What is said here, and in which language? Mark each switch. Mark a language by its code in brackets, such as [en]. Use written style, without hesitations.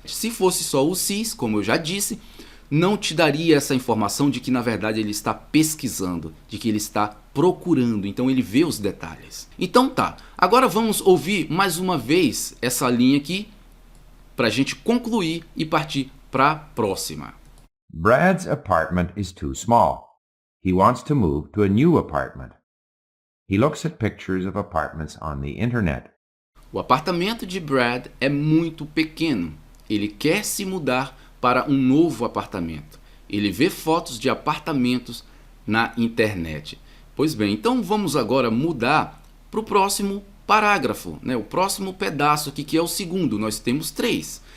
[pt] Se fosse só o sees, como eu já disse, não te daria essa informação de que na verdade ele está pesquisando, de que ele está procurando, então ele vê os detalhes. Então tá, agora vamos ouvir mais uma vez essa linha aqui para a gente concluir e partir para a próxima. [en] Brad's apartment is too small. He wants to move to a new apartment. He looks at pictures of apartments on the internet. [pt] O apartamento de Brad é muito pequeno. Ele quer se mudar para um novo apartamento. Ele vê fotos de apartamentos na internet. Pois bem, então vamos agora mudar para o próximo parágrafo, né? O próximo pedaço aqui, que é o segundo. Nós temos 3.